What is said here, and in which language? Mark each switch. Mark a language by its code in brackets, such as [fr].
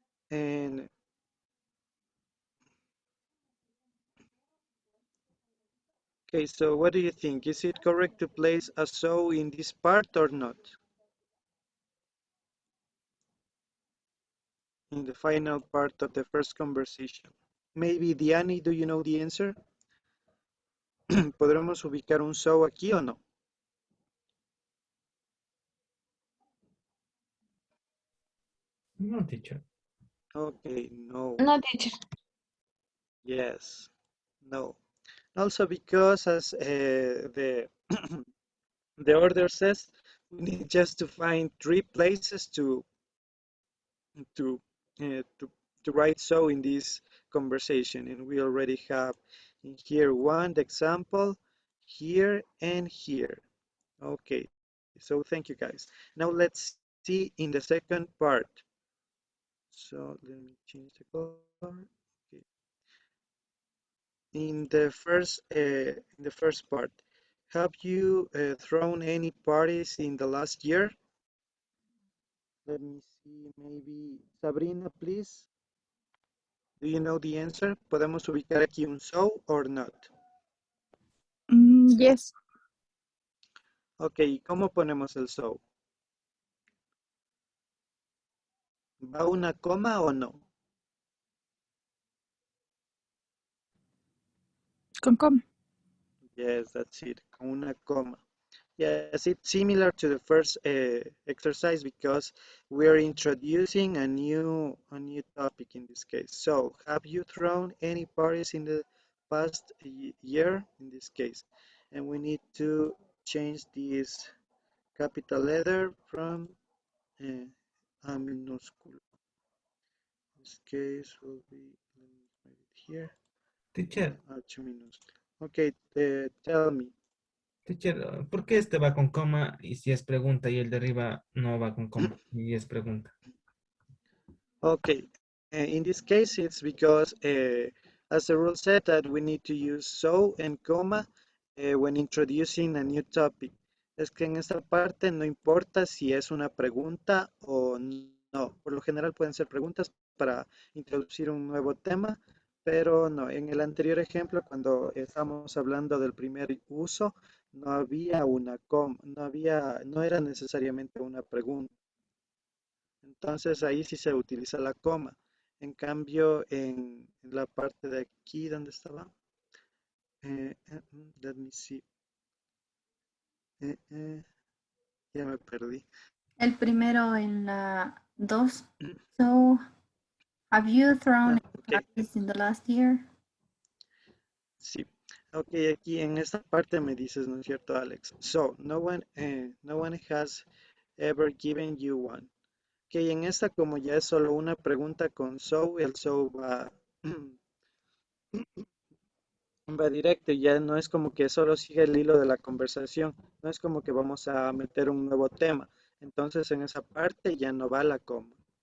[en] And okay, so what do you think? Is it correct to place a so in this part or not? In the final part of the first conversation. Maybe Diani, do you know the answer? [es] ¿Podremos ubicar un so aquí o no? [en] No, teacher. Okay, no. No, teacher. Yes, no. Also because as the order says, we need just to find three places to to write so in this conversation, and we already have in here one the example, here and here. Okay, so thank you guys. Now let's see in the second part. So let me change the color. Okay. In the first part, have you thrown any parties in the last year? Let me see, maybe Sabrina, please. Do you know the answer? [es] ¿Podemos ubicar aquí un so [en] or not? Yes. [es] Ok, ¿cómo ponemos el so? ¿Va una coma o no? Con com. [en] Yes, that's it, [es] con una coma. [en] Yes, it's similar to the first exercise because we're introducing a new topic in this case. So, have you thrown any parties in the past year in this case? And we need to change this capital letter from a minuscule. This case will be, let me write it here, Teacher, H minúscula. Okay, tell me. [es] teacher, ¿por qué este va con coma y si es pregunta y el de arriba no va con coma y es pregunta? [en] Okay, in this case, it's because, as the rule said, that we need to use so and comma when introducing a new topic. [es] Es que en esta parte no importa si es una pregunta o no. Por lo general pueden ser preguntas para introducir un nuevo tema, pero no. En el anterior ejemplo, cuando estamos hablando del primer uso, no había una coma, no era necesariamente una pregunta. Entonces ahí sí se utiliza la coma. En cambio, en la parte de aquí, ¿dónde estaba? [en] Let me see. [es] Ya me perdí. El primero en la 2. [en] So, have you thrown any Ok, parties in the last year? [es] sí. Ok, aquí en esta parte me dices, ¿no es cierto, Alex? [en] So, no one has ever given you one. [es] Ok, en esta como ya es solo una pregunta con so, el so va, va directo y ya no es como que solo sigue el hilo de la conversación. No es como que vamos a meter un nuevo tema. Entonces en esa parte ya no va la coma.